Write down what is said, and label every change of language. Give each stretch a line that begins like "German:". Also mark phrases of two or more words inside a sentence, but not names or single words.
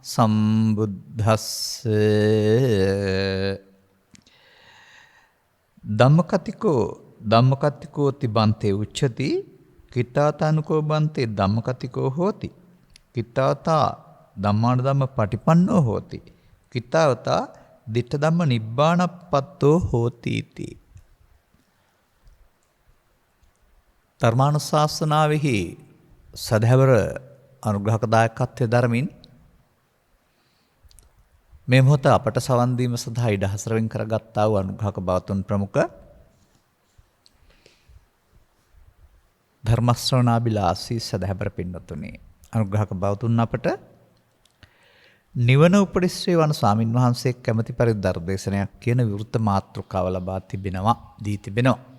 Pali: සම්බුද්දස්සේ ධම්මකතිකෝ තිබන්තේ උච්චති කිත්තාතානුකෝ බන්තේ ධම්මකතිකෝ හෝති කිත්තාවතා ධම්මාන ධම්ම පටිපන්නෝ හෝති කිත්තාවතා දිට්ඨ ධම්ම නිබ්බානප්පත්තෝ හෝති इति
Sinhala: ධර්මානුශාසනාවෙහි සදහැවර අනුග්‍රහක දායකත්වයේ ධර්මින් මේ මොහොත අපට සවන් දීම සඳහා ඉඩ හසරෙන් කරගත්තා වූ අනුග්‍රහක බවතුන් ප්‍රමුඛ ධර්ම ශ්‍රවණාබිලාසී සදහැබර පින්නතුනි අනුග්‍රහක බවතුන් අපට නිවන උපරිශ්‍රේ වන ස්වාමින් වහන්සේ කැමැති පරිදි ධර්ම දේශනයක් කියන විවෘත මාතෘකාව ලබා දී තිබෙනවා.